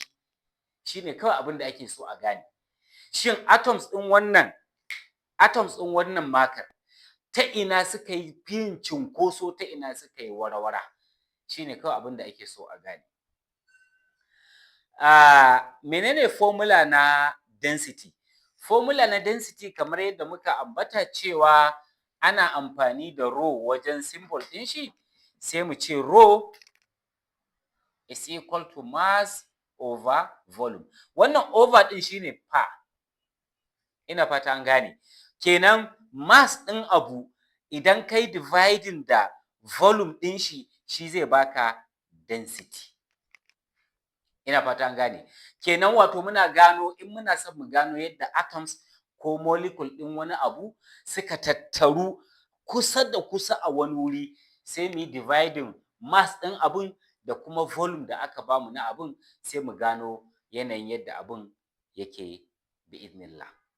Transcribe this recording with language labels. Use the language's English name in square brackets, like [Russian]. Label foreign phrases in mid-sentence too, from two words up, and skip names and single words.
[Hausa] Shine kawai abin da ake so a gane. Shin atoms ɗin wannan marker ta ina suka yi yin cunkoso, ta ina suka yi wara-wara? Shine kawai abin da ake so a gane. Menene formula na density? Formula na density kamar yadda muka ambata cewa ana amfani da rho wajen symbol ɗin shi, sai mu ce [English] rho is equal to mass over volume. [Hausa] Wannan over ɗin shine per. Ina fata an gane. Kenan mass ɗin abu idan kai dividing da volume ɗin shi, shi zai baka density. Ina fata an gane. Kenan wato muna gano, in muna son mu gano yadda atoms ko molecule ɗin wani abu suka tattaru kusa da kusa a wani wuri, sai mu yi dividing mass ɗin abun da kuma volume da aka bamu na abun, sai mu gano yanayin yadda abun yake bi'idhnillah.